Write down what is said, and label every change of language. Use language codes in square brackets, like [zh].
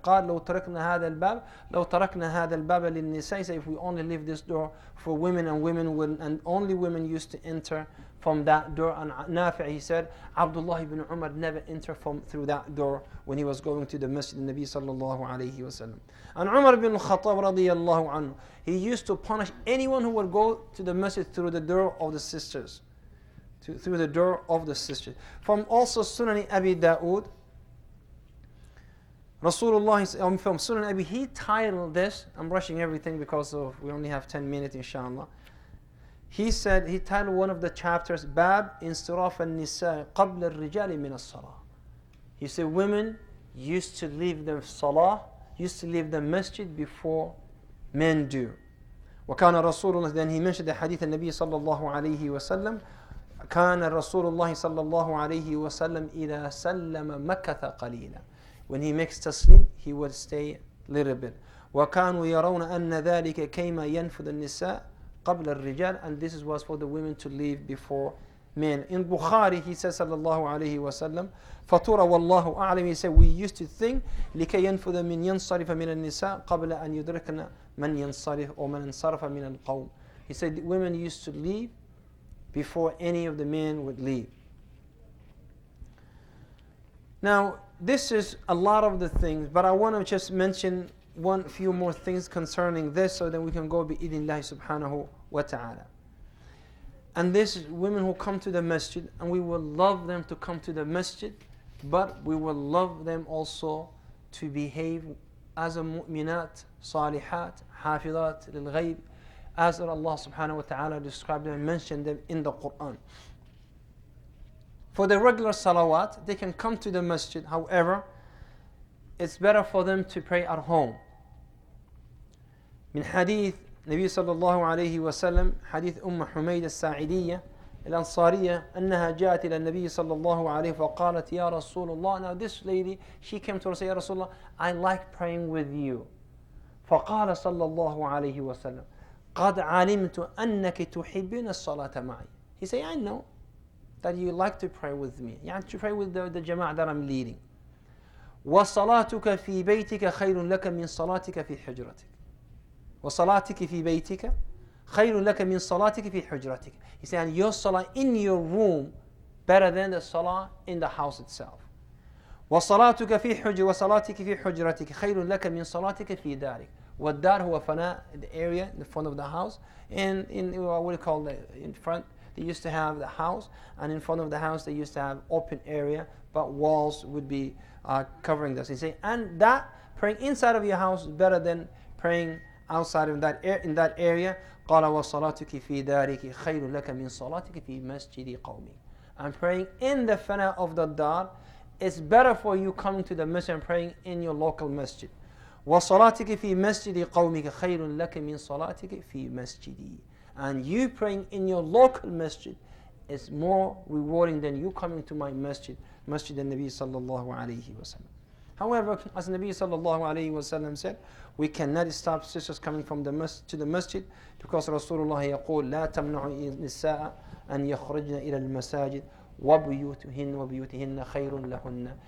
[ar] قال لو تركنا هذا الباب للنساء. [en] If we only leave this door for women, and only women used to enter from that door. And Nafi', he said, Abdullah ibn Umar never entered through that door when he was going to the Masjid al-Nabi sallallahu alayhi wa sallam. And Umar ibn al-Khattab radiyallahu anhu, he used to punish anyone who would go to the masjid through the door of the sisters. Through the door of the sisters. From also Sunan Abi Dawood, Rasulullah, from Sunan Abi, he titled this, I'm rushing everything because we only have 10 minutes inshallah. He said, he titled one of the chapters, Bab Instiraf al-Nisa qabla al-Rijali min al-Salah. He said women used to leave the Salah, used to leave the masjid before men do. [ar] وكان رسول الله, [en] then he mentioned the hadith [ar] النبي صلى الله عليه وسلم, كان رسول الله صلى الله عليه وسلم إذا سلم مكث قليلا. [en] When he makes taslim, he would stay a little bit. [ar] وكانوا يرون أن ذلك كيما ينفذ النساء قبل الرجال, [en] and this was for the women to leave before men. In Bukhari, he says [ar] صلى الله عليه وسلم فطور والله أعلم, [en] he said we used to think [ar] لكي ينفذ من ينصرف من النساء قبل أن يدركنا من ينصرف أو من انصرف من القوم. [en] He said women used to leave before any of the men would leave. Now, this is a lot of the things, but I want to just mention few more things concerning this, so that we can go bi-idhnillahi subhanahu wa ta'ala. And this is women who come to the masjid, and we will love them to come to the masjid, but we will love them also to behave as a mu'minat, salihat, hafizat lil-ghayb, as Allah subhanahu wa ta'ala described them and mentioned them in the Quran. For the regular salawat, they can come to the masjid. However, it's better for them to pray at home. [ar] من حديث النبي صلى الله عليه وسلم حديث حميدة الساعدية الأنصارية أنها جاءت إلى النبي صلى الله عليه فقالت يا رسول الله. [en] Now this lady, she came to us and said, [ar] يا رسول الله, [en] I like praying with you. [ar] فقال صلى الله عليه وسلم قد علمت أنك تحبين الصلاة معي. [en] He said, I know that you like to pray with me. يعني to pray with the jama'ah that I'm leading. [ar] وصلاتك في بيتك خير لك من صلاتك في حجرتك. وصلاتك في بيتك خير لك من صلاتك في حجرتك. [en] He said, and your salah in your room better than the salah in the house itself. [ar] وصلاتك في وصلاتك في حجرتك خير لك من صلاتك في دارك. والدار هو فناء, [en] the area in the front of the house, and in what we call the in front they used to have the house, and in front of the house they used to have open area, but walls would be covering this. He say, and that praying inside of your house is better than praying outside of that in that area. [ar] قال وصلاتك في دارك خير لك من صلاتك في مسجد قومك. [en] And praying in the fana of the dar is better for you coming to the masjid and praying in your local masjid. [ar] وصلاتك في مسجد قومك خير لك من صلاتك في مسجدي. [en] And you praying in your local masjid is more rewarding than you coming to my masjid, Masjid al-Nabi sallallahu alayhi wa sallam. However, as Nabi sallallahu alayhi wa sallam said, we cannot stop sisters coming from to the masjid because Rasulullah يقول [ar] لا تمنعوا النساء أن يخرجن إلى المساجد وبيوتهن خير لهن.